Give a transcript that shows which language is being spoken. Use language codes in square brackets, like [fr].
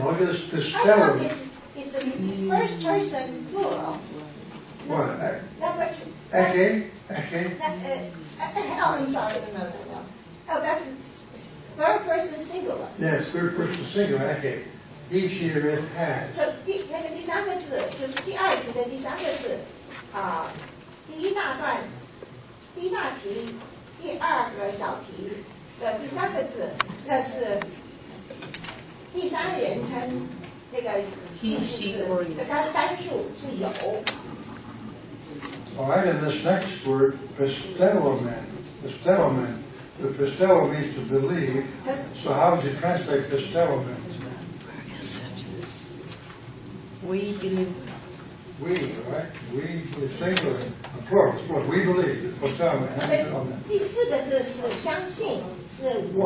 [en] Look at this I know stellar. it's the first person plural. What? Number two. Eke? Eke? Oh, I'm sorry, no. Oh, that's third person singular. Yes, third person singular, eke. He, she, or it has. [zh] 就那个第三个字，就是第二题的第三个字，第一大段，第一大题，第二个小题的第三个字，这是第三人称，那个意思是这个单数是有。 [en] All right, and this next word, pistelomen. Pistelomen. The pistelo means to believe. So how would you translate pistelomen? Where is it? We believe. We, all right? We, the singular, the plural, it's what we believe. It's pistelomen. [zh] 所以第四个字是相信，是我